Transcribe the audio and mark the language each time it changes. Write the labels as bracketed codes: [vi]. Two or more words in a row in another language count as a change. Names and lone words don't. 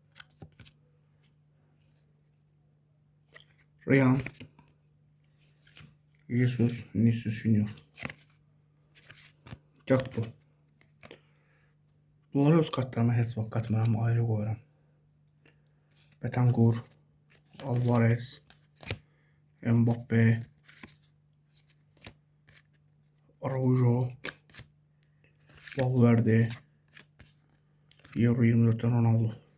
[az] Ryan. Jesus. Vinicius Junior. Gakpo. Bunları öz kartlarıma heç vaxt qatmıram, ayrı qoyuram. Betancourt. Alvarez. Mbappe. Araujo. Valverde. Euro 24'ten Ronaldo.